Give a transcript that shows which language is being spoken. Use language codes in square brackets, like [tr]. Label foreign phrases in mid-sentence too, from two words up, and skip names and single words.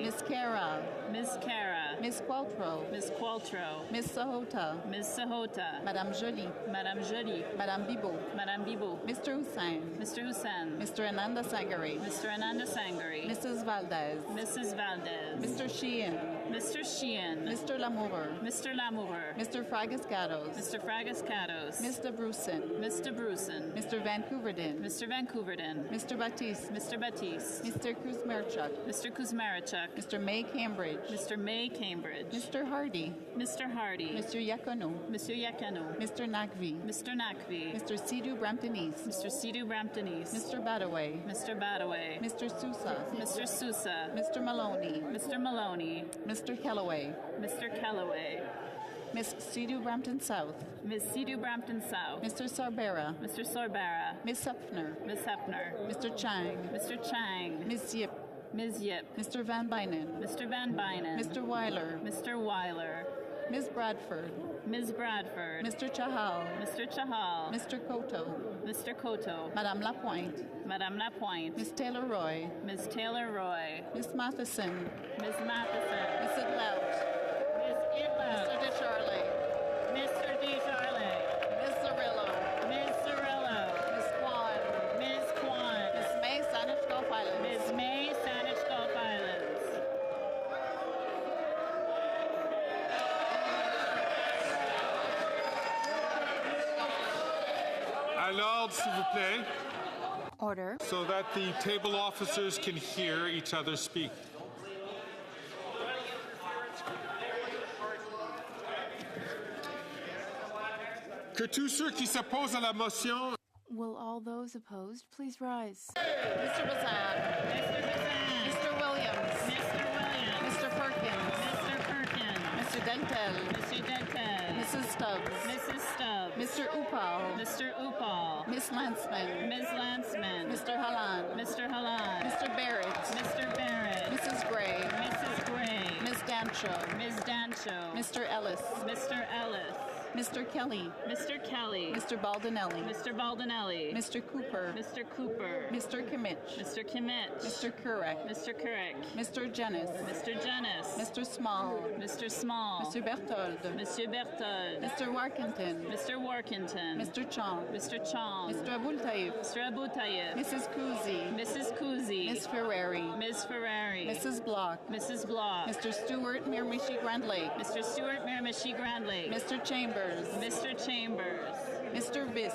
[en] Miss Cara. Ms. Cara. Miss Qualtrough. Ms. Qualtrough. Miss Sahota. Ms. Sahota. Madame Joly. Madame Joly. Madame Bibeau. Madame Bibeau. Mr. Hussain. Mr. Hussain. Mr. Ananda Sangari. Mr. Ananda Sangari. Mrs. Valdez. Mrs. Valdez. Mr. Sheehan. Mr. Sheehan. Mr. Lamour. Mr. Lamour. Mr. Fragascatos. Mr. Fragascatos. Mr. Bruson. Mr. Bruson. Mr. Vancouverdin. Mr. Vancouverdin. Mr. Batiste. Mr. Batiste. Mr. Kuzmarchuk. Mr. Kuzmarchuk. Mr. May Cambridge. Mr. May Cambridge. Mr. Hardy. Mr. Hardy. Mr. Yacono. Mr. Yacono. Mr. Nakvi. Mr. Nakvi. Mr. Sidhu Brampton East. Mr. Sidhu Brampton East. Mr. Badaway. Mr. Badaway. Mr. Sousa. Mr. Sousa. Mr. Maloney. Mr. Maloney. Mr. Kellaway. Mr. Kellaway. Miss Sidhu Brampton South. Miss Sidhu Brampton South. Mr. Sarbera. Mr. Sorbara. Miss Hepner. Miss Hepner. Mr. Chang. Mr. Chang. Miss Yip. Ms. Yip. Mr. Van Bynen. Mr. Van Bynen. Mr. Weiler. Mr. Weiler. Ms. Bradford. Ms. Bradford. Mr. Chahal. Mr. Chahal. Mr. Koto. Mr. Koto. Madame Lapointe. Madame Lapointe. Ms. Taylor Roy. Ms. Taylor Roy. Ms. Matheson. Ms. Matheson. Ms. Idlout. Ms. Idlout. Mr. DeCharlie. Mr. DeCharlie. Ms. Cirillo. Ms. Cirillo. Ms. Kwan. Ms. Kwan. Ms. May, Saanich Gulf Islands. Ms. May, Saanich Gulf Islands. [fr] À l'ordre, s'il vous plaît, [en] Order. so that the table officers can hear each other speak. [fr] Que tous ceux qui s'opposent à la motion [en] Will all those opposed please rise? Mr. Bazan. Mr. Williams. Mr. Williams. Mr. Perkins. Mr. Perkins. Mr. Dentel. Mr. Denton. Mrs. Stubbs. Mrs. Stubbs. Mr. Upal. Mr. Upal. Miss Landsman. Ms. Landsman. Mr. Halan. Mr. Halan. Mr. Barrett. Mr. Barrett. Mrs. Gray. Mrs. Gray. Ms. Dancho. Ms. Dancho. Mr. Ellis. Mr. Ellis. Mr. Kelly. Mr. Kelly. Mr. Baldinelli. Mr. Baldinelli. Mr. Cooper. Mr. Cooper. Mr. Kimmich. Mr. Kimmich. Mr. Kurek. Mr. Kurek. Mr. Jennis. Mr. Jennis. Mr. Small. Mr. Small. Mr. Berthold. Monsieur Berthold. Mr. Warkington. Mr. Warkington. Mr. Chong. Mr. Chong. Mr. Abul Taib. Mr. Abu Tayyib. Mrs. Kuzi. Mrs. Kuzi. Ms. Ferrari. Ms. Ferrari. Mrs. Block. Mrs. Block. Mr. Stewart Miramichi Grand Lake. Mr. Stewart Miramichi Grand Lake. Mr. Chambers. Mr. Chambers. Mr. Viss.